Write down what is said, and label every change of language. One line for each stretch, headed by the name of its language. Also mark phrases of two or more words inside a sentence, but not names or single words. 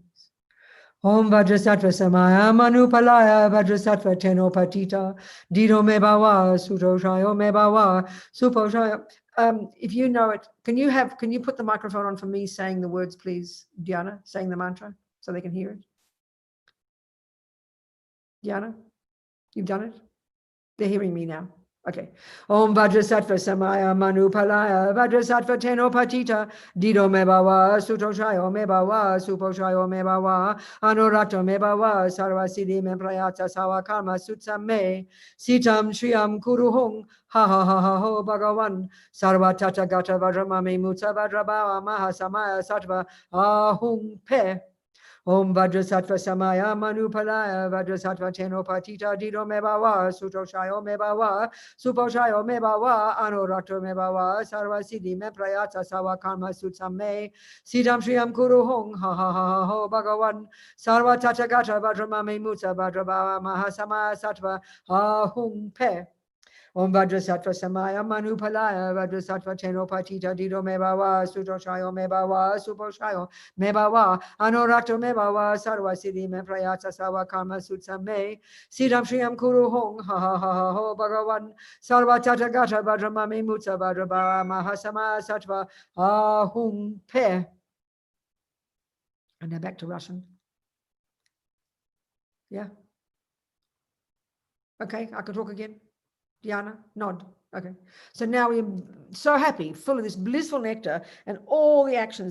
Sanskrit: Om Vajrasattva Samaya Manupalaya Vajrasattva Tenopatita Dido Mebawa Sutoshayo Mebawa Suposhayo.
English: If you know it, can you put the microphone on for me saying the words, please, Diana, saying the mantra so they can hear it? Diana, you've done it? They're hearing me now.
Sanskrit: Okay. Om Vajrasattva Samaya Manupalaya Vajrasattva Tenopatita Dido Mebawa Sutoshayo Mebawa Suposhayo Mebawa Anorato Mebawa Sarvasiddhi Memprayata Sawakarma Sutsame Sitam Shriyam Kuruhung Ha ha ha ha ho Bhagavan Sarva Tata Gata Vajramami Mutsa Vajrabawa Mahasamaya Sattva Ahung Pe Om Vajrasattva Samaya Manupalaya Vajrasattva Tenopatita Dido Mebawa Sutoshayo Mebawa Suposhayo Mebawa Anorato Mebawa Sarvasiddhi Memprayata Sawakarma Sutsame Siddham Shriyam Kuruhung Ha ha ha ha ho Bhagavan Sarva Tathagata Vajramami Mutsa Vajrabawa Mahasamaya Sattva Ahung Pe Om Vajrasattva Samaya Manupalaya Vajrasattva Tenopatita Dido Mebawa Sutoshayo Mebawa Suposhayo Mebawa Anorato Mebawa Sarvasiddhi Memprayata Sawakarma Sutsame Siddham Shriyam Kuruhung Ha ha ha ha ho Bhagavan Sarva Tathagata Vajramami Mutsa Vajrabawa Mahasamaya Sattva Ahung Pe.
English: And now back to Russian. Yeah. Okay, I can talk again. Diana, nod. Okay. So now we're so happy, full of this blissful nectar and all the actions.